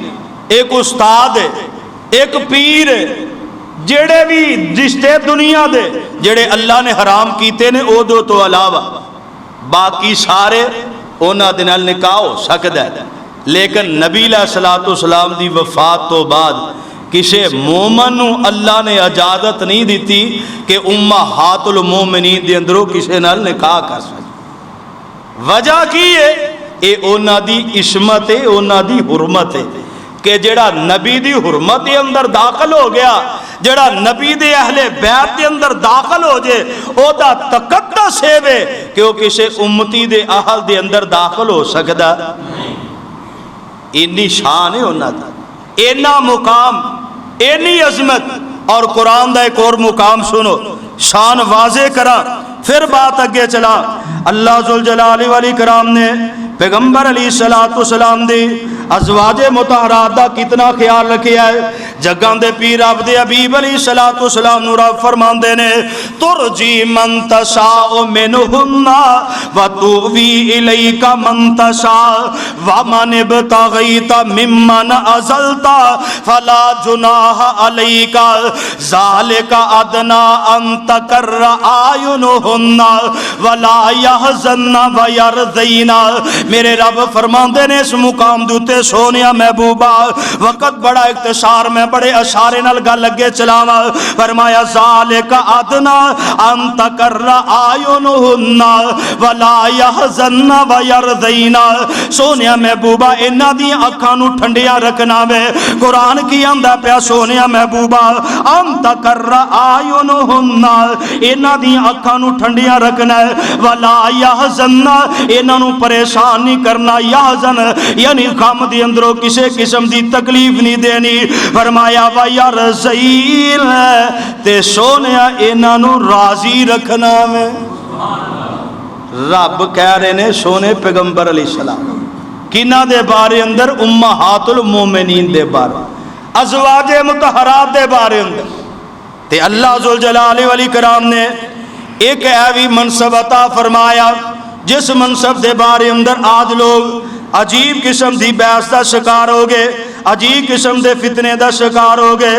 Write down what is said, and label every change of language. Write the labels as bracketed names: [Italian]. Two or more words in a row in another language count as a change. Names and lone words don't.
[Punjabi] ایک استاد ہے، ایک پیر ہے، جڑے بھی رشتے دنیا دے جڑے اللہ نے حرام کیتے نے او دو تو علاوہ باقی سارے اونا دے نال نکاح ہو سکدا ہے، لیکن نبی علیہ الصلوۃ والسلام دی وفات تو بعد کسے مومن نو اللہ نے اجازت نہیں دیتی کہ امہات المومنین دے اندروں کسے نال نکاح کر سکے۔ وجہ کی ہے؟ اے اونا دی عصمت ہے، اونا دی حرمت ہے کہ جڑا نبی دی حرمت دے اندر داخل ہو گیا، جڑا نبی دے اہل بیت دے اندر داخل ہو جے او دا تقدس ہے وے کہ وہ کسے امتی دے اہل دے اندر داخل ہو سکدا، اینی شان ہے اونا دا، اینا مقام، اینی عظمت۔ اور قرآن دا ایک اور مقام سنو، شان واضح کرا پھر بات اگے چلا۔ اللہ ذوالجلال والاکرام نے پیغمبر علیہ الصلوۃ والسلام دی ازواج مطہرات دا کتنا خیال رکھیا ہے. جگاں دے پیر رب دے حبیب علیہ الصلوۃ والسلام نور فرماندے نے [Arabic] ترجی من تشاء منہن وتؤوی الیک من تشاء ومن ابتغیت ممن عزلت فلا جناح علیک ذلک ادنی ان تقر اعینہن ولا یحزن ویرضین. [Punjabi] میرے رب فرماندے نے اس مقام دوتے سونیا محبوبہ وقت بڑا اختصار میں بڑے اشارے نال گل لگے چلاواں. فرمایا [Arabic] ذالک ادنا ان تقر اعینہن ولا یحزن ویرضین. [Punjabi] سونیا محبوبہ انہاں دی اکھاں نو ٹھنڈیاں رکھنا وے. قرآن کی آندا پیا سونیا محبوبہ [Arabic] ان تقر اعینہن [Punjabi] انہاں دی اکھاں نو ٹھنڈیاں رکھنا ہے. [Arabic] ولا یحزن [Punjabi] انہاں نو پریشان نہیں کرنا. یحزن یعنی غم دی اندروں کسے قسم دی تکلیف نہیں دینی. فرمایا ویرضین تے سونیا انہاں نو راضی رکھنا میں. رب کہہ رہے نے سونے پیغمبر علیہ السلام کنہ دے بارے اندر امہات المومنین دے بارے ازواج مطہرات دے بارے اندر تے اللہ ذوالجلال والاکرام نے ایک ایوی منصب عطا فرمایا جس منصب دے بارے اندر آج لوگ عجیب قسم دی بحث دا شکار ہو گئے, عجیب قسم دے فتنے دا شکار ہو گئے.